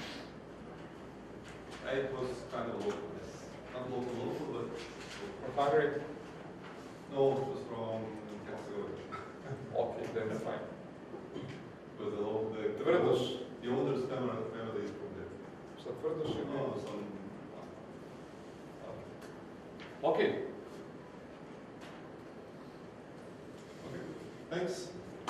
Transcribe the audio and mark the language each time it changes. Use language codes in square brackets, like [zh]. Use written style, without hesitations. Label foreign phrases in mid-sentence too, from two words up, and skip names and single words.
[en] It was kind of local, yes. Not local, but... From Hungary? No, it was from Herzegovina. Okay, then it's fine. But the Tvrdoš. the oldest family is from there. [bs] Šta Tvrdoš je? [en] No, some... Okay. Okay, thanks.